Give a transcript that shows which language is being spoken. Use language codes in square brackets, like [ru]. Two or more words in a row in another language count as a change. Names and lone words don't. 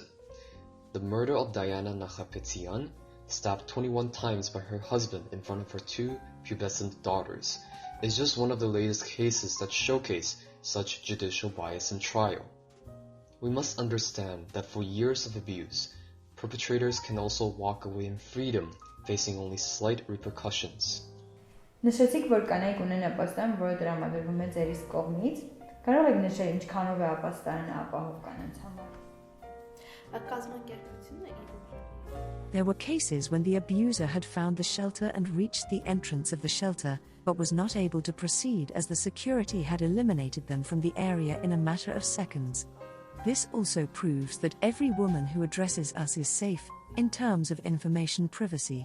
[en] The murder of Diana Nakhapetian, stabbed 21 times by her husband in front of her two pubescent daughters, is just one of the latest cases that showcase such judicial bias in trial. We must understand that for years of abuse, perpetrators can also walk away in freedom, facing only slight repercussions. [hy] Նշեցիք, որ կանայք ունեն ապաստան, որը տրամադրվում է ձերիս կողմից։ Կարող եք նշել ինչքանով է ապաստանը ապահով կանանց համար։ [en] There were cases when the abuser had found the shelter and reached the entrance of the shelter, but was not able to proceed as the security had eliminated them from the area in a matter of seconds. This also proves that every woman who addresses us is safe, in terms of information privacy.